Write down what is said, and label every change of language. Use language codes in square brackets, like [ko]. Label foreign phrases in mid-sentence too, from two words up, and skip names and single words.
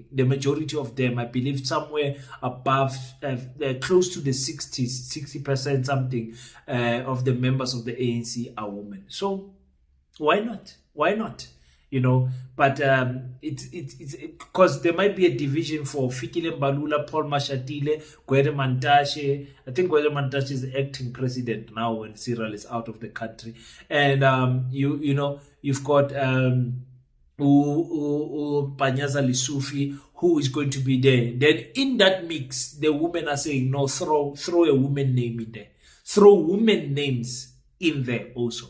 [en] The majority of them, I believe, somewhere above, close to the 60% something of the members of the ANC are women. So why not? Why not? But it's because there might be a division for Fikile Mbalula, Paul Mashatile, Gwede Mantashe. I think Gwede Mantashe is the acting president now when Cyril is out of the country, and you've got PANYAZA LESUFI, who is going to be there. Then in that mix, the women are saying, no, throw a woman name in there, throw women names in there also.